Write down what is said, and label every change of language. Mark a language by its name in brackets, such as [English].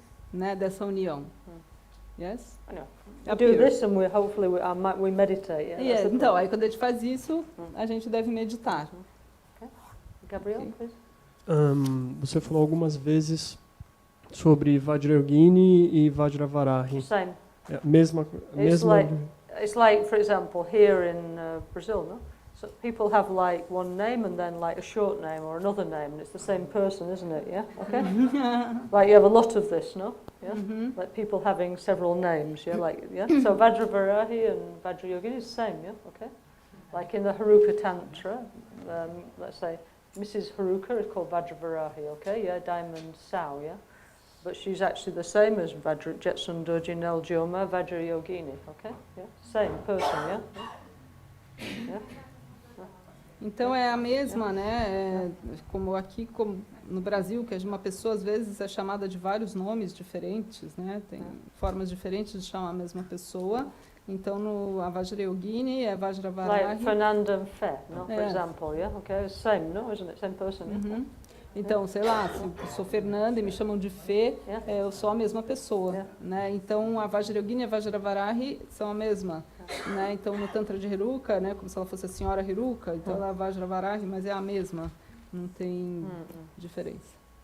[Portuguese] Né, dessa união. Yes? [English] We do this and we meditate. Yeah? [Portuguese] Então, aí quando a gente faz isso, a gente deve meditar. [English] Okay. Gabriel, please. [Portuguese] Você falou algumas vezes sobre Vajrayogini e Vajravarahi. [English] Same. [Portuguese] Mesma. [English] It's like, for example, here in Brazil, no? So people have like one name and then like a short name or another name, and it's the same person, isn't it? Yeah. Okay. Like you have a lot of this, no? Yeah. Like people having several names. Yeah. Like So Vajravarahi and Vajrayogini is the same. Yeah. Okay. Like in the Haruka Tantra, let's say Mrs. Haruka is called Vajravarahi. Okay. Yeah. Diamond Sao. Yeah. But she's actually the same as Jetsun Dorji Neljoma Vajrayogini. Okay. Yeah. Same person. Yeah. Yeah. [Portuguese] Então é a mesma, né? Como aqui, como no Brasil, que uma pessoa às vezes é chamada de vários nomes diferentes, né? Tem formas diferentes de chamar a mesma pessoa. Então a Vajrayogini é Vajravarahi. [English] Like Fernanda Fé, no? For example, yeah, okay, same, no, isn't it? Same person. Yeah? [Portuguese] Então, sei lá, se eu sou Fernanda e me chamam de Fê, eu sou a mesma pessoa, né? Então a Vajrayogini e a Vajravarahi são a mesma. Né? Então, no Tantra de Heruka, né, como se ela fosse a senhora Heruka, então ela é Vajravarahi, mas é a mesma, não tem diferença.